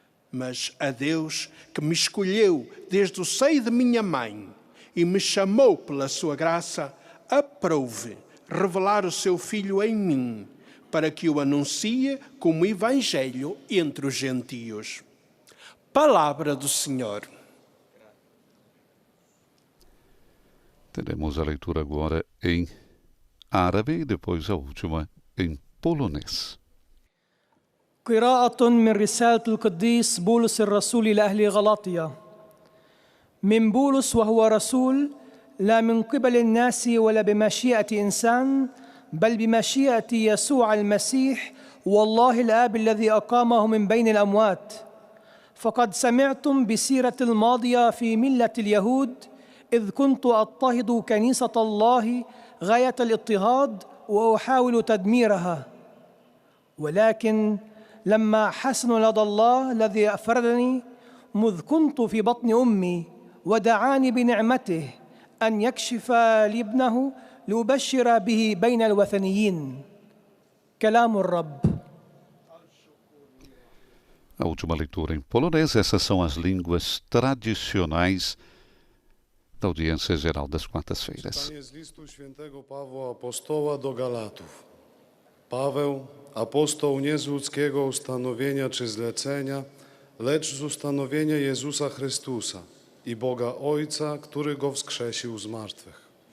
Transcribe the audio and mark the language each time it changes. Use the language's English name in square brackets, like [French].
[Portuguese] Mas a Deus, que me escolheu desde o seio de minha mãe e me chamou pela sua graça, aprouve revelar o seu Filho em mim, para que o anuncie como Evangelho entre os gentios. Palavra do Senhor. Teremos a leitura agora em árabe e depois a última em polonês. [Arabic] قراءة من رسالة القديس بولس الرسول إلى أهل غلاطيا. من بولس وهو رسول لا من قبل الناس ولا بمشيئة إنسان بل بمشيئة يسوع المسيح والله الآب الذي أقامه من بين الأموات فقد سمعتم بسيرة الماضية في ملة اليهود إذ كنت أضطهد كنيسة الله غاية الاضطهاد وأحاول تدميرها، ولكن لما حسن لدى الله الذي أفردني مذ كنت في بطن أمي ودعاني بنعمته أن يكشف لي ابنه لأبشر به بين الوثنيين. كلام الرب. [Portuguese] A última leitura em polonês, essas são as línguas tradicionais da audiência geral das quartas-feiras. [Polish] Czytanie z listu świętego Pawła apostoła do Galatów. Paweł, apostoł nie z ludzkiego ustanowienia czy zlecenia, lecz z ustanowienia Jezusa Chrystusa i Boga Ojca, który Go wskrzesił z martwych.